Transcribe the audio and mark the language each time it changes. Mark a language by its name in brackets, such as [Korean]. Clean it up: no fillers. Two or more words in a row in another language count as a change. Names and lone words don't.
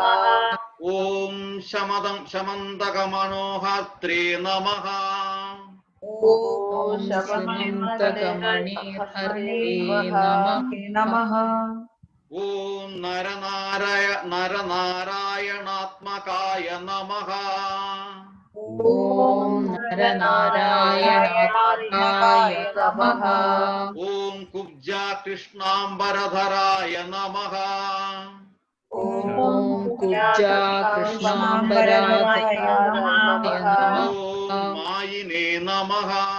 [Sanskrit] ॐ शमन्तकमनोहर्त्रे नमः। ॐ समन्तकमणिहर्त्रे नमः। ॐ नरनारायणात्मकाय नमः। ഓം നരനാരായണായ നമഃ. ഓം കുബ്ജ കൃഷ്ണാംബരധരായ നമഃ. ഓം കുബ്ജ കൃഷ്ണാംബരായ നമഃ. ഓം മായിനേ നമഃ.